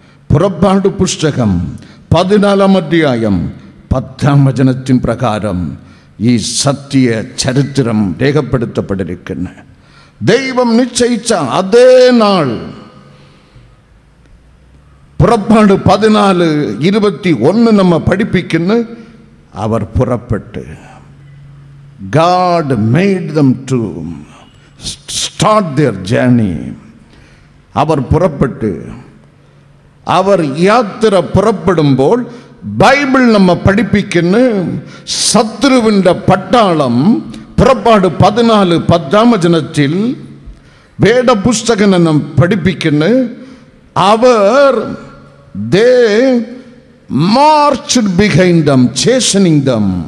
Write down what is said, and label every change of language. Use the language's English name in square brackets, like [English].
[Malayalam] പുറപ്പാട് പുസ്തകം 14-ാം അധ്യായം 10-ാം വചനത്തിൻ പ്രകാരം ഈ സത്യ ചരിത്രം രേഖപ്പെടുത്തപ്പെട്ടിരിക്കുന്നു. ദൈവം നിശ്ചയിച്ച അതേ നാൾ, പുറപ്പാട് 14:21 നമ്മെ പഠിപ്പിക്കുന്നു, അവർ പുറപ്പെട്ട്. [English] God made them to start their journey. [Malayalam] അവർ പുറപ്പെട്ട്. അവർ യാത്ര പുറപ്പെടുമ്പോൾ ബൈബിൾ നമ്മെ പഠിപ്പിക്കുന്നു, ശത്രുവിൻ്റെ പട്ടാളം. പുറപ്പാട് 14:10-ാം വചനത്തിൽ വേദപുസ്തകം നമ്മെ പഠിപ്പിക്കുന്നു, അവർ [English] they marched behind them, chastening them.